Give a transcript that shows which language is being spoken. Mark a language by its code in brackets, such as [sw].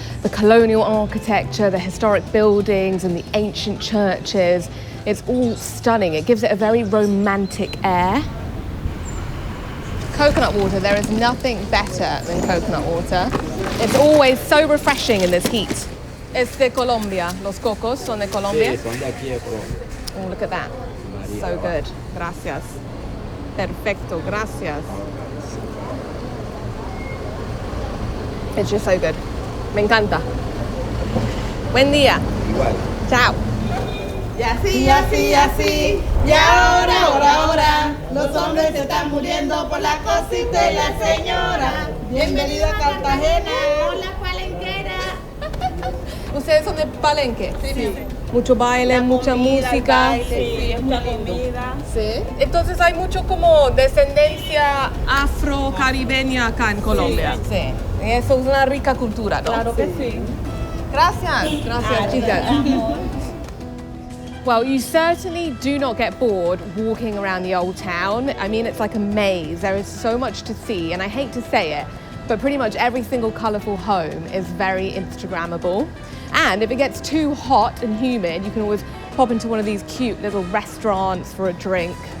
[en] The colonial architecture, the historic buildings, and the ancient churches. It's all stunning. It gives it a very romantic air. Coconut water, there is nothing better than coconut water. It's always so refreshing in this heat. [es] Es de Colombia. Los cocos son de Colombia. Sí, son de aquí de Colombia. [en] Oh, look at that. So good. [es] Gracias. Perfecto. Gracias. [en] It's just so good. [es] Me encanta. Buen día. Igual. Chao. Y así, y así, y así, y ahora, los hombres se están muriendo por la cosita de la señora. Bienvenido a Cartagena. Hola, palenquera. ¿Ustedes son de Palenque? Sí. Mucho baile, mucha música. Sí, mucha comida. Sí. Entonces hay mucho como descendencia afro-caribeña acá en Colombia. Sí. Y eso es una rica cultura, ¿no? Claro que sí. Gracias. Gracias, chicas. [en] Well, you certainly do not get bored walking around the old town. I mean, it's like a maze. There is so much to see, and I hate to say it, but pretty much every single colourful home is very Instagrammable. And if it gets too hot and humid, you can always pop into one of these cute little restaurants for a drink.